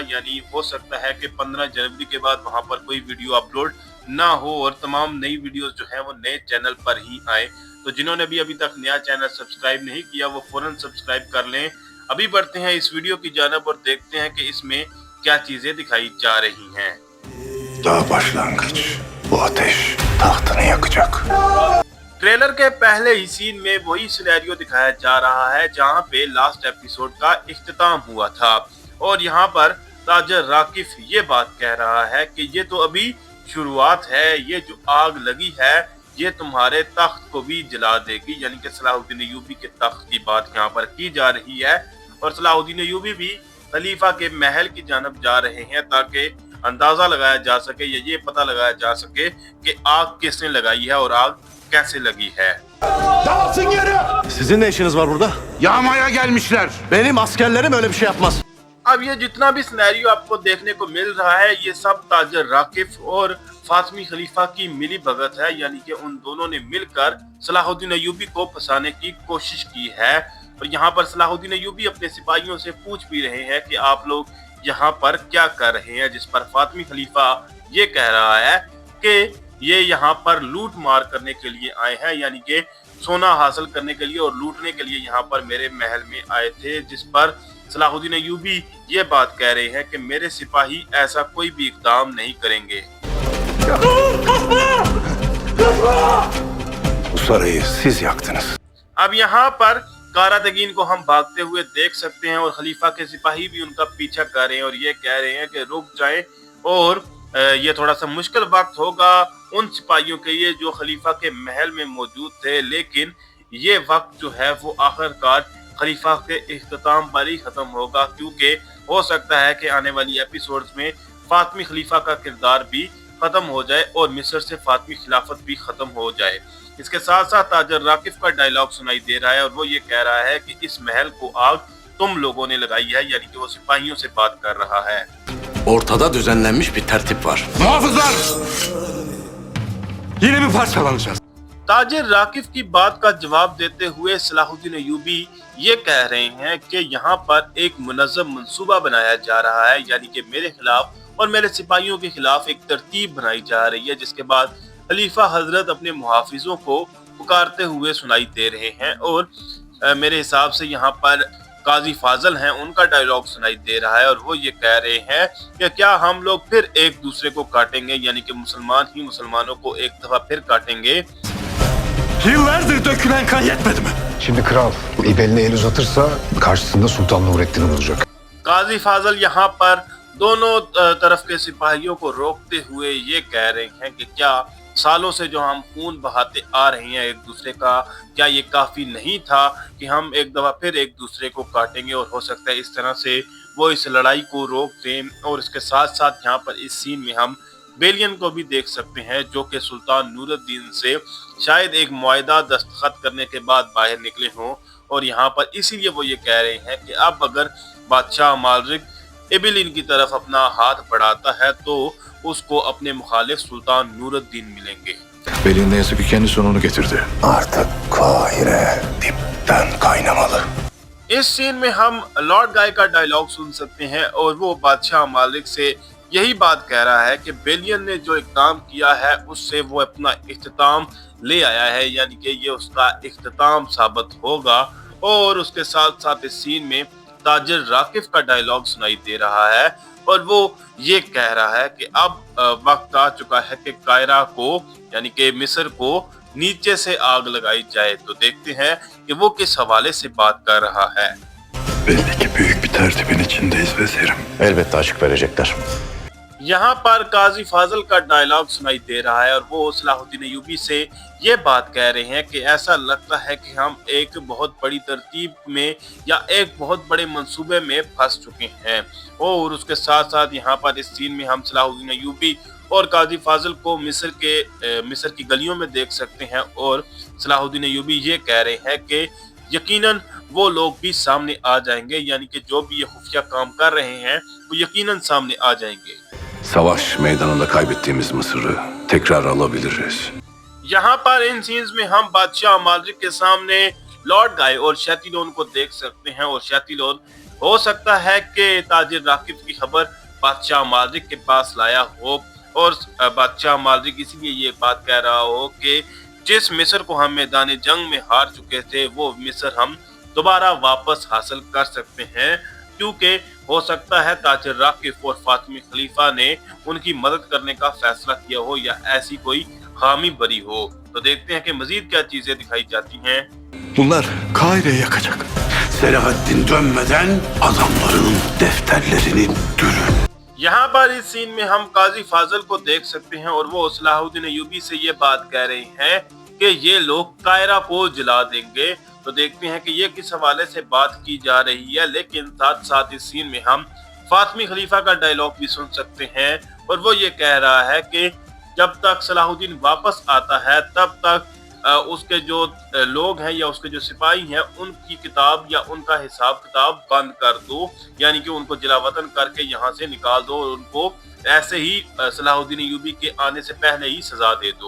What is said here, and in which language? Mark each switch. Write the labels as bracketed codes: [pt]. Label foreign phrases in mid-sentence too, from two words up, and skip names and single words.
[ur] یعنی ہو سکتا ہے کہ 15 جنوری کے بعد وہاں پر کوئی ویڈیو اپلوڈ نہ ہو اور تمام نئی ویڈیوز جو ہے وہ نئے چینل پر ہی آئے. تو جنہوں نے بھی ابھی تک نیا چینل سبسکرائب نہیں کیا وہ فوراً سبسکرائب کر لیں. ابھی بڑھتے ہیں اس ویڈیو کی جانب اور دیکھتے ہیں کہ اس میں کیا چیزیں دکھائی جا رہی ہیں. [tr] Daha başlangıç. Bu ateş tahtını yakacak. [ur] ٹریلر کے پہلے ہی سین میں وہی سینیریو دکھایا جا رہا ہے جہاں پے [en] last episode [ur] کا اختتام ہوا تھا اور یہاں پر تاجر راکف یہ بات کہہ رہا ہے کہ یہ تو ابھی شروعات ہے، یہ جو آگ لگی ہے یہ تمہارے تخت کو بھی جلا دے گی. یعنی کہ صلاح الدین ایوبی کے تخت کی بات یہاں پر کی جا رہی ہے اور صلاح الدین ایوبی بھی خلیفہ کے محل کی جانب جا رہے ہیں تاکہ اندازہ لگایا جا سکے یا یہ پتا لگایا جا سکے کہ آگ کس نے لگائی ہے اور آگ کیسے لگی ہے. [tr] Dağılsın yeri! Sizin ne işiniz var burada? Yağmaya gelmişler. Benim askerlerim öyle bir şey yapmaz. [ur] اب یہ جتنا بھی سینیریو آپ کو دیکھنے کو مل رہا ہے یہ سب تاجر راکف اور فاطمی خلیفہ کی ملی بھگت ہے. یعنی کہ ان دونوں نے مل کر صلاح الدین ایوبی کو پھنسانے کی کوشش کی ہے اور یہاں پر صلاح الدین ایوبی اپنے سپاہیوں سے پوچھ بھی رہے ہیں کہ آپ لوگ یہاں پر کیا کر رہے ہیں، جس پر فاطمی خلیفہ یہ کہہ رہا ہے کہ یہ یہاں پر لوٹ مار کرنے کے لیے آئے ہیں. یعنی کہ سونا حاصل کرنے کے لیے اور لوٹنے کے لیے یہاں پر میرے محل میں آئے تھے، جس پر صلاح الدین ایوبی یہ بات کہہ رہے ہیں کہ میرے سپاہی ایسا کوئی بھی اقدام نہیں کریں گے. [tr] Bu sarayı siz yaktınız. [ur] اب یہاں پر قراتگین کو ہم بھاگتے ہوئے دیکھ سکتے ہیں اور خلیفہ کے سپاہی بھی ان کا پیچھا کر رہے ہیں اور یہ کہہ رہے ہیں کہ رک جائیں اور یہ تھوڑا سا مشکل وقت ہوگا ان سپاہیوں کے لیے جو خلیفہ کے محل میں موجود تھے. لیکن یہ وقت جو ہے وہ آخرکار خلیفہ کے اختتام پر ہی ختم ہوگا، کیونکہ ہو سکتا ہے کہ آنے والی ایپیسوڈز میں فاطمی خلیفہ کا کردار بھی ختم ہو جائے اور مصر سے فاطمی خلافت بھی ختم ہو جائے. اس کے ساتھ ساتھ تاجر راکف کا ڈائیلاگ سنائی دے رہا ہے اور وہ یہ کہہ رہا ہے کہ اس محل کو آگ تم لوگوں نے لگائی ہے. یعنی کہ وہ سپاہیوں سے بات کر رہا ہے. [tr] Ortada düzenlenmiş bir tertip var. Muhafızlar! Yine mi parçalanacağız? [ur] تاجر راکف کی بات کا جواب دیتے ہوئے صلاح الدین ایوبی یہ کہہ رہے ہیں کہ یہاں پر ایک منظم منصوبہ بنایا جا رہا ہے. یعنی کہ میرے خلاف اور میرے سپاہیوں کے خلاف ایک ترتیب بنائی جا رہی ہے، جس کے بعد خلیفہ حضرت اپنے محافظوں کو پکارتے ہوئے سنائی دے رہے ہیں اور میرے حساب سے یہاں پر قاضی فاضل ہیں ان کا ڈائیلاگ سنائی دے رہا ہے اور وہ یہ کہہ رہے ہیں کہ کیا ہم لوگ پھر ایک دوسرے کو کاٹیں گے، یعنی کہ مسلمان ہی مسلمانوں کو ایک دفعہ پھر کاٹیں گے. [tr] Yıllardır dökülen kan yetmedi mi? Şimdi kral bu ibeline el uzatırsa karşısında Sultan Nurettin'i bulacak. [ur] قاضی فاضل یہاں پر دونوں طرف کے سپاہیوں کو روکتے ہوئے یہ کہہ رہے ہیں کہ کیا سالوں سے جو ہم خون بہاتے آ رہے ہیں ایک دوسرے کا، کیا یہ کافی نہیں تھا کہ ہم ایک دفعہ پھر ایک دوسرے کو کاٹیں گے اور ہو سکتا ہے اس طرح سے وہ اس لڑائی کو روک دیں. اور اس کے ساتھ ساتھ یہاں پر اس سین میں ہم بیلیان کو بھی دیکھ سکتے ہیں جو کہ سلطان نورالدین سے شاید ایک معاہدہ دستخط کرنے کے بعد باہر نکلے ہوں اور یہاں پر اسی لیے وہ یہ کہہ رہے ہیں کہ اب اگر بادشاہ مالک ابلین کی طرف اپنا ہاتھ بڑھاتا ہے تو اس کو اپنے مخالف سلطان نورالدین ملیں گے. [tr] Belin ne yazık ki kendi sonunu getirdi. Artık Kahire dipten kaynamalı. [ur] اس سین میں ہم لارڈ گائے کا ڈائیلاگ سن سکتے ہیں اور وہ بادشاہ مالک سے یہی بات کہہ رہا ہے کہ بیلیان نے جو اقدام کیا ہے اس سے وہ اپنا اختتام لے آیا ہے. یعنی کہ یہ اس کا اختتام ثابت ہوگا۔ اور اس کے ساتھ ساتھ اس سین میں تاجر راکف کا ڈائیلاگ سنائی دے رہا ہے اور وہ یہ کہہ رہا ہے کہ اب وقت آ چکا ہے کہ قاہرہ کو یعنی کہ مصر کو نیچے سے آگ لگائی جائے. تو دیکھتے ہیں کہ وہ کس حوالے سے بات کر رہا ہے. [tr] Belli ki büyük bir tertibin içindeyiz vezirim. Elbette açık verecekler. [ur] یہاں پر قاضی فاضل کا ڈائیلاگ سنائی دے رہا ہے اور وہ صلاح الدین ایوبی سے یہ بات کہہ رہے ہیں کہ ایسا لگتا ہے کہ ہم ایک بہت بڑی ترتیب میں یا ایک بہت بڑے منصوبے میں پھنس چکے ہیں. اور اس کے ساتھ ساتھ یہاں پر اس سین میں ہم صلاح الدین ایوبی اور قاضی فاضل کو مصر کی گلیوں میں دیکھ سکتے ہیں اور صلاح الدین ایوبی یہ کہہ رہے ہیں کہ یقیناً وہ لوگ بھی سامنے آ جائیں گے، یعنی کہ جو بھی یہ خفیہ کام کر رہے ہیں وہ یقیناً سامنے آ جائیں گے. [tr] Savaş meydanında kaybettiğimiz Mısır'ı tekrar alabiliriz. [ur] یہاں پر ان سینز میں ہم بادشاہ عمالک کے سامنے لوٹ گئے اور شاتیلون کو دیکھ سکتے ہیں اور شاتیلون ہو سکتا ہے کہ تاجر راکب کی خبر بادشاہ عمالک کے پاس لایا ہو اور بادشاہ عمالک اس لیے یہ بات کہہ رہا ہو کہ جس مصر کو ہم میدان جنگ میں ہار چکے تھے وہ مصر ہم دوبارہ واپس حاصل کر سکتے ہیں، کیونکہ ہو سکتا ہے تاجر راکب اور فاطمی خلیفہ نے ان کی مدد کرنے کا فیصلہ کیا ہو یا ایسی کوئی خامی بری ہو. تو دیکھتے ہیں کہ مزید کیا چیزیں دکھائی جاتی ہیں. [tr] Bunlar Kahire'yi yakacak. Selahaddin dönmeden adamlarının defterlerini dürün. [ur] یہاں پر اس سین میں ہم قاضی فاضل کو دیکھ سکتے ہیں اور وہ صلاح الدین ایوبی سے یہ بات کہہ رہے ہیں کہ یہ لوگ قاہرہ کو جلا دیں گے. تو دیکھتے ہیں کہ یہ کس حوالے سے بات کی جا رہی ہے، لیکن ساتھ ساتھ اس سین میں ہم فاطمی خلیفہ کا ڈائیلاگ بھی سن سکتے ہیں اور وہ یہ کہہ رہا ہے کہ جب تک صلاح الدین واپس آتا ہے تب تک اس کے جو لوگ ہیں یا اس کے جو سپاہی ہیں ان کی کتاب یا ان کا حساب کتاب بند کر دو، یعنی کہ ان کو جلاوطن کر کے یہاں سے نکال دو اور ان کو ایسے ہی صلاح الدین ایوبی کے آنے سے پہلے ہی سزا دے دو.